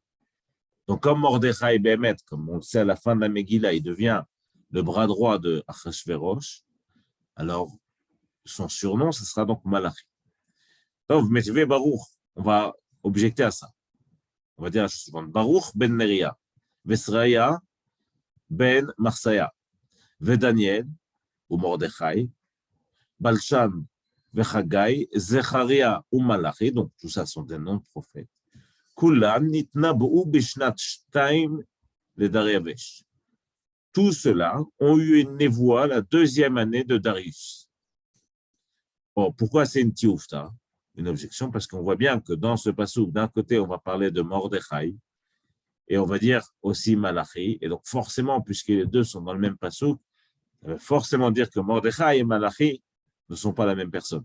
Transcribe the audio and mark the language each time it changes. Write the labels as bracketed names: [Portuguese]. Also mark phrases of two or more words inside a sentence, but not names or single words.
[French] Donc, comme Mordechai Behemet, comme on le sait à la fin de la Megillah, il devient le bras droit de Achashverosh, alors son surnom, ce sera donc Malachi. Donc, Metiveh Baruch, on va objecter à ça. On va dire la chose suivante. Baruch ben Neria, Vesraya ben Marsaya, Vedaniel, ou Mordechai, Balshan, Vechagai, Zecharia ou Malachi, donc tout ça sont des noms de prophètes. [Hebrew] כולן נתנבאו בשנת שתים לדריוש. [French] Tout cela ont eu une névoie la deuxième année de Darius. Bon, pourquoi c'est une tioufta? Une objection, parce qu'on voit bien que dans ce passouk, d'un côté, on va parler de Mordechai, et on va dire aussi Malachi, et donc forcément, puisque les deux sont dans le même passouk, ça veut forcément dire que Mordechai et Malachi ne sont pas la même personne.